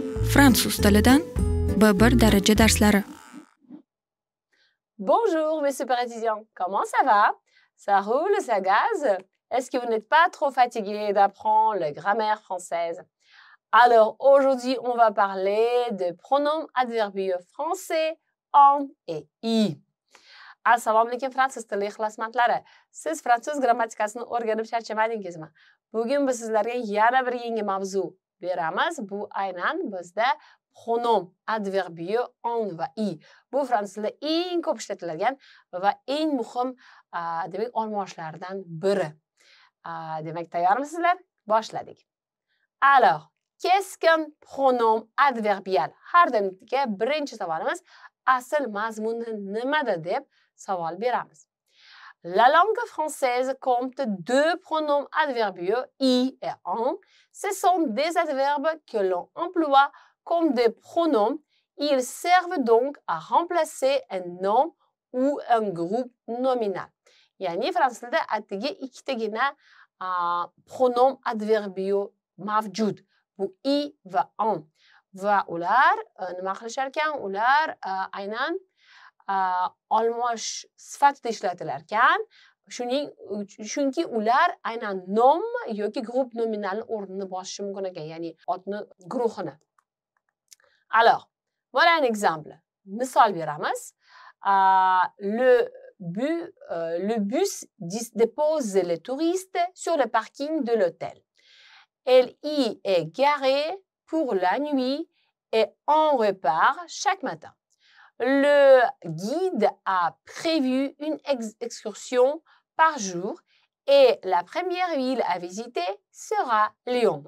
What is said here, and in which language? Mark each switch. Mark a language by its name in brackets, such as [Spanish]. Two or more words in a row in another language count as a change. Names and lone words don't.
[Uzbek] Fransuz tilidan B1 daraja darslari. [French] Bonjour mes super étudiants, comment ça va? Ça roule, ça gaze? Est-ce que vous n'êtes pas trop fatigués d'apprendre la grammaire française? Alors aujourd'hui, on va parler de pronoms adverbiaux français en et i. [Uzbek] Assalomu alaykum fransuz tili ixlosmandlari. Siz fransuz grammatikasini o'rganib charchamadingizmi? Bugun biz sizlarga yana bir yangi mavzu beramiz. Bu aynan bizda [French] pronom adverbiaux en [Uzbek] va i. Bu fransuz tilida eng ko'p ishlatiladigan va eng muhim demak olmoshlardan biri. Demak, tayyormisizlar? Boshladik. [French] Alors, qu'est-ce qu'un pronom adverbial? [Uzbek] Har doimgi birinchi savolimiz asl mazmuni nimada deb savol beramiz. [French] La langue française compte deux pronoms adverbiaux i et en. Ce sont des adverbes que l'on emploie comme des pronoms. Ils servent donc à remplacer un nom ou un groupe nominal. [Uzbek] Yani fransuz tilida atigi ikkitagina [French] pronom adverbiaux [Uzbek] mavjud. Bu i va en. Va ular nima qilishar ekan? Ular aynan olmosh sifatida ishlatilar ekan. Chunki ular aynan nom yoki grup nominalni o'rnini bosishi mumkin ekan, ya'ni otni guruhini. [French] Alors, voilà un exemple. [Uzbek] Misol beramiz. [French] Le bus dépose les touristes sur le parking de l'hôtel. Elle y est garée pour la nuit et on repart chaque matin. Le guide a prévu une excursion par jour et la première ville à visiter sera Lyon.